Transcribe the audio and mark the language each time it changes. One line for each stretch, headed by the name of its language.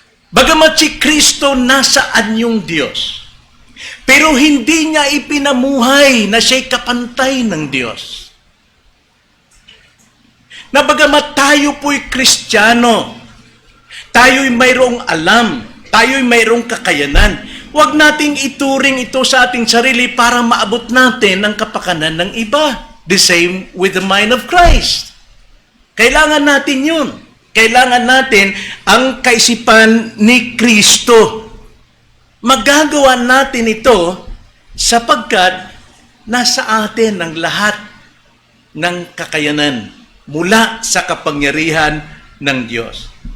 Filipino: Bagamat si Kristo nasa anyong Diyos, pero hindi niya ipinamuhay na siya'y kapantay ng Diyos. Na bagamat tayo po'y Kristiyano, tayo'y mayroong alam, tayo'y mayroong kakayanan, huwag nating ituring ito sa ating sarili para maabot natin ang kapakanan ng iba.
English: The same with the mind of Christ.
Filipino: Kailangan natin yun. Kailangan natin ang kaisipan ni Kristo. Magagawa natin ito sapagkat nasa atin ang lahat ng kakayanan mula sa kapangyarihan ng Diyos.